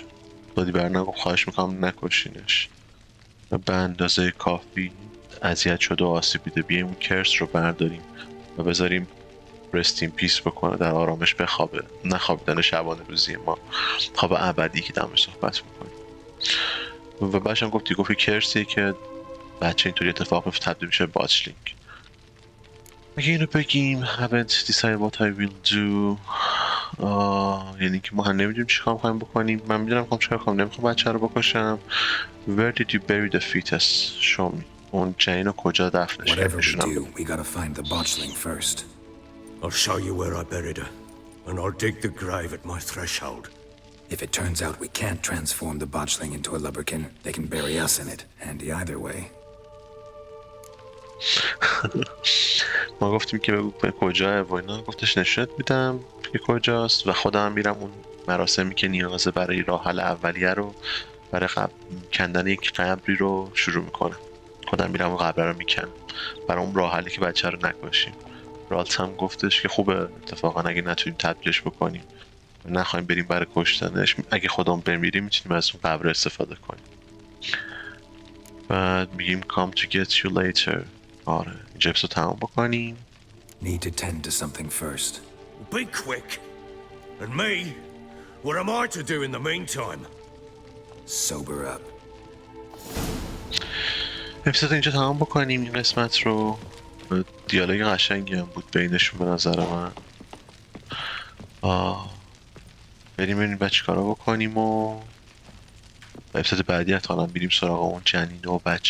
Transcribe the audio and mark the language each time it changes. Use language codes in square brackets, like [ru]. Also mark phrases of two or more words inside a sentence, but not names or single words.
[fa] دادی برنگو خواهش میکنم نکشینش. به اندازه کافی اذیت شده و آسیب دیده، بیایم اون کرس رو برداریم و بذاریم [en] rest in peace [fa] بکنه، در آرامش بخوابه، نه خوابیدن شبانه روزی ما، خواب ابدی که دمش صحبت میکنیم. و بعدش هم گفت کرسیه که بچه اینطوری اتفاق میفته تبدیل میشه باچلینگ. اگه اینو بگیم [en] haven't decided what I will do، [fa] یعنی که ما هم نمیدونیم چی کار میخوایم بکنیم. من میدونم میخوام چیکار کنم، نمیخوام بچه رو بکشم. [en] Where did you bury the fetus? show me. [fa] اون جنین رو کجا دفنش [en] Whatever we [fa] کردی؟ [en] do, we gotta find the botchling first. I'll show you where I buried her, and I'll dig the grave at my threshold. If it turns out we can't transform the botchling into a lubberkin, they can bury us in it. Handy either way. [fa] ما گفتیم که بگو کجاه و اینا، گفتش نشونت میدم که کجاست و خودم میرم اون مراسمی که نیازه برای راه حل اولیه رو، برای کندن یک قبری رو شروع میکنم. خودم میرم اون قبر رو میکنم برای اون راه حلی که بچه رو نکشیم. رالت هم گفتش که خوبه اتفاقا اگه نتونیم تبدیلش بکنیم، نخواهیم بریم برای کشتنش، اگه خودمون بمیریم میتونیم از اون قبر استفاده کنیم. بعد میگیم [en] come to get you later. [fa] آره اینجا اپیزود تمام بکنیم. [en] Need to tend to something first. Be quick. And me? What am I to do in the meantime? Sober up. [fa] اپیزود اینجا تمام بکنیم این قسمت رو. دیالوگ قشنگی هم بود بینشون به نظر من. بریم ببینیم بعد چیکارا بکنیم و اپیزود بعدی حتما بریم سراغ اون جنین و بچه.